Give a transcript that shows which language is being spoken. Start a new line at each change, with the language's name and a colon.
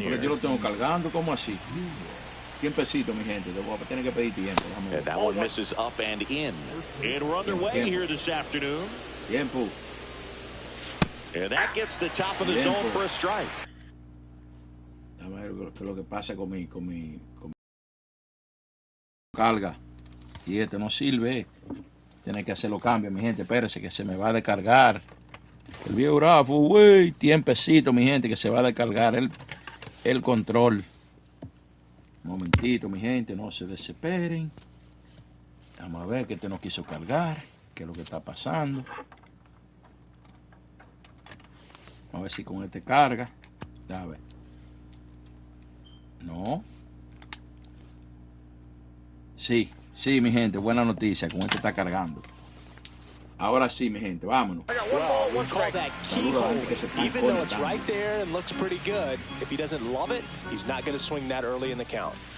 Spanish: Pero yo lo tengo cargando, ¿cómo así? Tiempecito, mi gente. Voy a tener que pedir tiempo.
English: And that one misses up and in. And we're underway here this afternoon.
Spanish: Tiempo.
English: And that gets the top of the zone for a strike.
Spanish: A ver qué es lo que pasa con mi carga. Y no sirve. Tiene que hacer los cambios, mi gente. Espérese que se me va a descargar el biógrafo, güey. Tiempecito, mi gente, que se va a descargar el control. Un momentito, mi gente, no se desesperen. Vamos a ver que no quiso cargar. ¿Qué es lo que está pasando? Vamos a ver si con este carga. A ver. No. Sí, mi gente, buena noticia. Con este está cargando. Ahora sí, mi gente, vámonos.
English: Well, we call that keyhole. Even though it's right there and looks pretty good, if he doesn't love it, he's not going to swing that early in the count.